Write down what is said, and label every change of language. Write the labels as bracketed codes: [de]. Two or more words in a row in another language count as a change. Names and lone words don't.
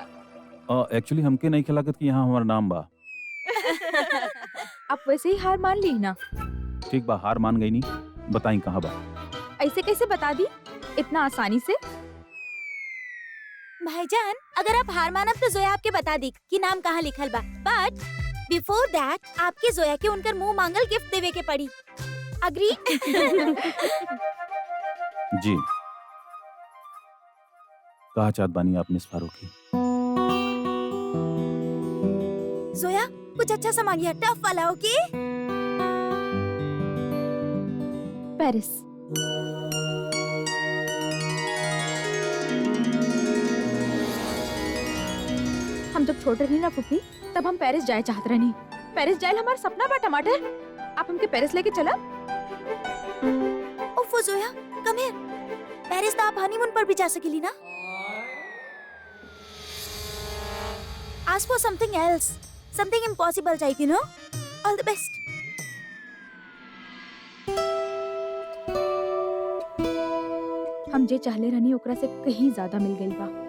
[bho] एक्चुअली हमके नहीं खिलाकत कि यहाँ हमारा नाम बा। आप वैसे ही हार मान ली ना। ठीक बा, हार मान गई नी। बताई कहाँ बा? ऐसे कैसे बता दी इतना आसानी से? भाईजान, अगर आप हार मानब तो जोया आपके बता दी कि नाम कहाँ लिखल बा। [en] But before that [bho] आपके जोया के उनकर मुंह मांगल गिफ्ट देवे के पड़ी। अग्री? जी। कहा चाहत बानी आप मिस फारूकी? जोया, कुछ अच्छा सा मांगिया, टफ वाला। ओके? पेरिस। हम जब छोटे रही ना फुफी, तब हम पेरिस जाए चाहत रहनी। पेरिस जाए हमारा सपना बा। टमाटर, आप हमके पेरिस लेके चला? ओफो जोया, [en] come here. [bho] पेरिस तो आप हनीमून पर भी जा सकेली ना। [en] Ask for something else, something impossible type, you know? All the best. [bho] हम जे चाहले रहनी ओकरा से कहीं ज्यादा मिल गई बा।